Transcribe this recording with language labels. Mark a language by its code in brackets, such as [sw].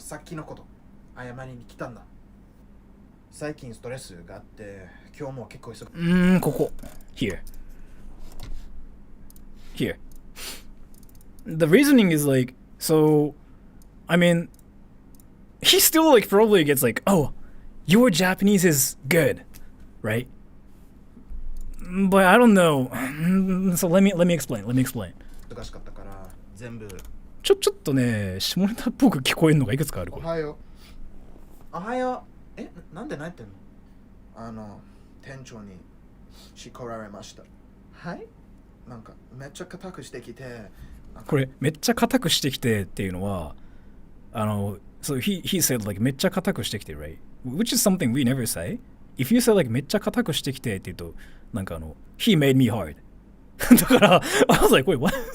[ja] さっきのこと謝りに来たんだ。最近ストレスがあって今日も結構忙しい。ここ [en] here. The reasoning is like, so I mean he still like probably gets like, oh, your Japanese is good, right? But I don't know. So let me explain. [ja] 忙しかったから全部。ちょっとね、下ネタっぽく聞こえるのがいくつかある。おはよう。おはよう。なんで泣いてんの？店長に叱られました。はい？なんかめっちゃ固くしてきて。これめっちゃ固くしてきてっていうのは、 [en] so he said like [ja] めっちゃ固くしてきて [en] right? Which is something we never say. If you say like [ja] めっちゃ固くしてきてって言うと、なんか [en] he made me hard. [ja] だから、 [en] I was like, wait, what?